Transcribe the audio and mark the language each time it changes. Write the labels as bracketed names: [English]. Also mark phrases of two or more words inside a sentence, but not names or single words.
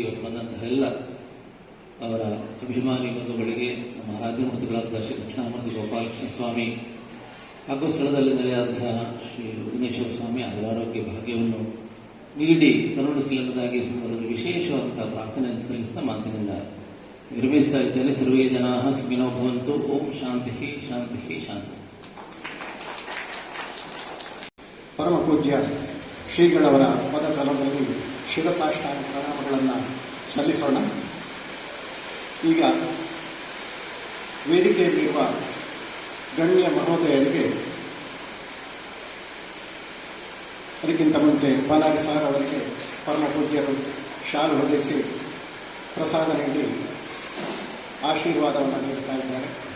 [Kannada] ಇವತ್ತು ಬಂದಂತಹ ಎಲ್ಲ ಅವರ ಅಭಿಮಾನಿ ಬಂಧುಗಳಿಗೆ ನಮ್ಮ ಆರಾಧ್ಯಮೂರ್ತಿಗಳಾದ ಶ್ರೀ ದಕ್ಷಿಣಾಮೂರ್ತಿ ಗೋಪಾಲಕೃಷ್ಣ ಸ್ವಾಮಿ ಹಾಗೂ ಸ್ಥಳದಲ್ಲಿ ನೆಲೆಯಾದಂತಹ ಶ್ರೀ ಉಗ್ನೇಶ್ವರ ಸ್ವಾಮಿ ಅವರ ಆರೋಗ್ಯ ಭಾಗ್ಯವನ್ನು ನೀಡಿ ಕರುಣಿಸಲೆಂಬುದಾಗಿ ಸಂದರ್ಭದಲ್ಲಿ ವಿಶೇಷವಾದಂತಹ ಪ್ರಾರ್ಥನೆಯನ್ನು ಸಲ್ಲಿಸ್ತಾ ಮಾತಿನಿಂದ ನಿರ್ವಹಿಸ್ತಾ ಇದ್ದೇನೆ. [Sanskrit] ಸರ್ವೇ ಜನಾ ಸುಖಿನೋ ಭವಂತು. ಓಂ ಶಾಂತಿ ಶಾಂತಿ ಶಾಂತಿ. [Kannada] ಪರಮ ಪೂಜ್ಯ ಶ್ರೀಗಳವರ ಪದತಲದಲ್ಲಿ ಶಿರಸಾಷ್ಟಾಂಗ ಪ್ರಣಾಮಗಳನ್ನು ಸಲ್ಲಿಸೋಣ. ಈಗ ವೇದಿಕೆಯಲ್ಲಿರುವ ಗಣ್ಯ ಮಹೋದಯರಿಗೆ ಅದಕ್ಕಿಂತ ಮುಂಚೆ ಬಾಲಾರಿ ಸಾರ್ ಅವರಿಗೆ ಪರಮ ಪೂಜ್ಯರು ಶಾಲು ಹೊದಿಸಿ ಪ್ರಸಾದ ನೀಡಿ ಆಶೀರ್ವಾದವನ್ನು ನೀಡುತ್ತಾ ಇದ್ದಾರೆ.